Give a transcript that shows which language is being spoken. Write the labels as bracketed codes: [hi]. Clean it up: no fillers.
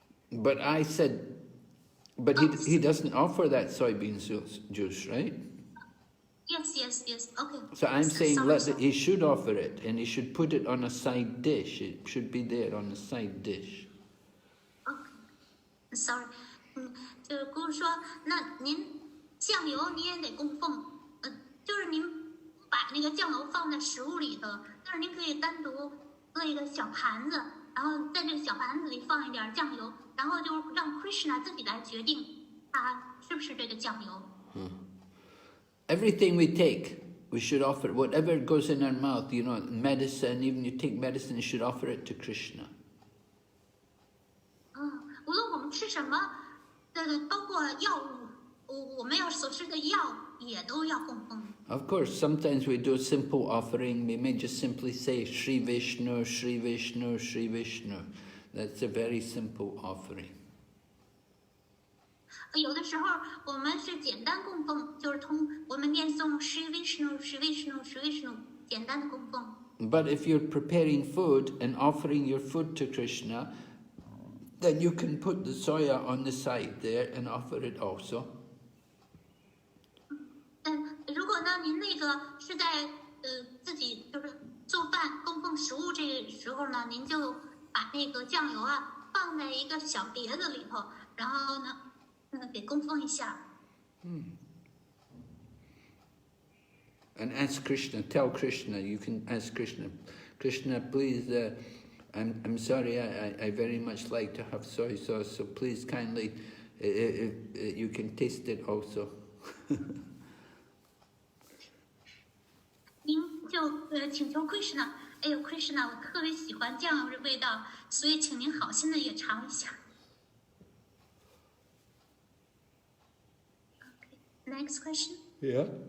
[en] But I said, but he doesn't offer that soybean juice, right? Yes. Okay. So I'm saying sorry. he should offer it, and he should put it on a side dish. It should be there on a side dish. Okay. Sorry. [zh] 就是姑说，那您酱油你也得供奉，就是您把那个酱油放在食物里头，但是您可以单独搁一个小盘子，然后在这个小盘子里放一点酱油，然后就让 Krishna 自己来决定他是不是这个酱油。 [en] Everything we take, we should offer. Whatever goes in our mouth, medicine, even you take medicine, you should offer it to Krishna. [zh] 无论我们吃什么，包括药物，我们要所吃的药也都要供奉。 [en] Of course, sometimes we do a simple offering. We may just simply say Shri Vishnu, Shri Vishnu, Shri Vishnu. That's a very simple offering. [zh] 有的时候我们是简单供奉，就是我们念诵 Shri Vishnu Shri Vishnu Shri Vishnu 简单的供奉。 [en] But if you're preparing food and offering your food to Krishna, then you can put the soya on the side there and offer it also. [zh] 如果呢您那个是在自己就是做饭供奉食物这个时候呢，您就把那个酱油啊放在一个小碟子里头，然后呢给供奉一下。 [en] And ask Krishna, tell Krishna, you can ask Krishna, Krishna, please, I'm sorry, I very much like to have soy sauce, so please kindly, you can taste it also. [zh] 您就请求 Krishna， 哎呦 Krishna， 我特别喜欢酱油的味道，所以请您好心的也尝一下。 [en] Next question. Yeah.